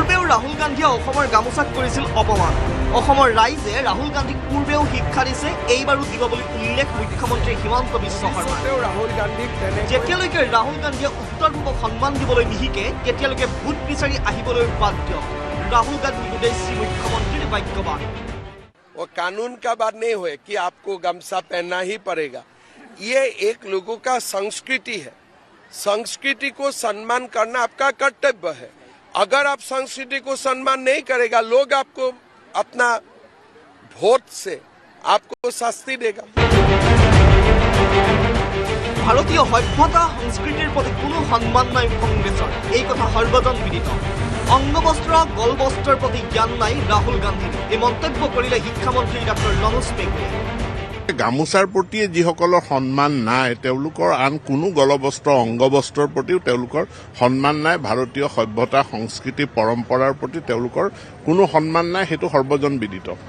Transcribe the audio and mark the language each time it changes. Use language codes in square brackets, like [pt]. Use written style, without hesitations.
[as] ৰাহুল গান্ধীয়ে অসমৰ গামোচাক কৰিছিল অপমান অসমৰ ৰাইজে ৰাহুল গান্ধীক পূৰ্বেও শিক্ষা দিছে এইবাৰো দিব বুলি উল্লেখ মুখ্যমন্ত্ৰী হিমন্ত বিশ্ব শৰ্মাই যেতিয়ালৈকে ৰাহুল গান্ধীয়ে উত্তৰ পূবক সন্মান দিবলৈ নিশিকে তেতিয়ালৈকে ভোট বিচাৰি আহিবলৈ বাধ্য ৰাহুল গান্ধীৰ উদ্দেশ্যি মুখ্যমন্ত্ৰীৰ বাক্যবান [hi] वो कानून का बात नहीं हुए कि आपको गमछा पहनना ही पड़ेगा ये एक लोगों का संस्कृति है संस्कृति को सम्मान करना आपका कर्तव्य है अगर आप संस्कृति को सम्मान नहीं करेगा लोग आपको अपना वोट से आपको शास्ति देगा [as] ভাৰতীয় সভ্যতা সংস্কৃতিৰ প্ৰতি কোনো সন্মান নাই কংগ্ৰেছৰ এই কথা সৰ্বজন বিদিত অংগবস্ত্ৰ গলবস্ত্ৰৰ প্ৰতি জ্ঞান নাই ৰাহুল গান্ধীৰ এই মন্তব্য কৰিলে শিক্ষামন্ত্ৰী ডক্টৰ ৰমেশ পেগুৱে গামোচাৰ প্ৰতি যিসকলৰ সন্মান নাই তেওঁলোকৰ আন কোনো গলবস্ত্ৰ অংগবস্ত্ৰৰ প্ৰতিও তেওঁলোকৰ সন্মান নাই ভাৰতীয় সভ্যতা সংস্কৃতি পৰম্পৰাৰ প্ৰতি তেওঁলোকৰ কোনো সন্মান নাই সেইটো সৰ্বজন বিদিত